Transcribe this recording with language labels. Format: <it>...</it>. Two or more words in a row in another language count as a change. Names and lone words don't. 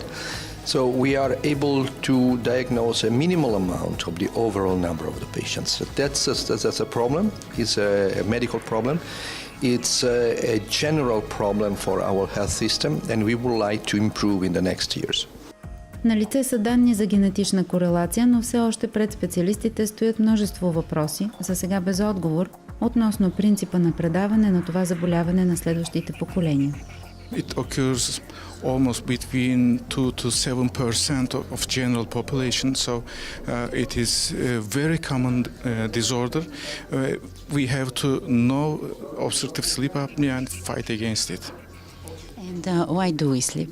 <en>So we are able to diagnose a minimal amount of the overall number of the patients. That's a problem. It's a medical problem. It's a general problem for our health system, and we would like to improve in the next years.</en> <bg>Налице са данни за генетична корелация, но все още пред специалистите стоят множество въпроси, за сега без отговор, относно принципа на предаване на това заболяване на следващите поколения.</bg> <en>It occurs almost between 2 to 7% of general population, so it is a very common disorder. We have to know obstructive sleep apnea and fight against it. And why do we sleep?</en>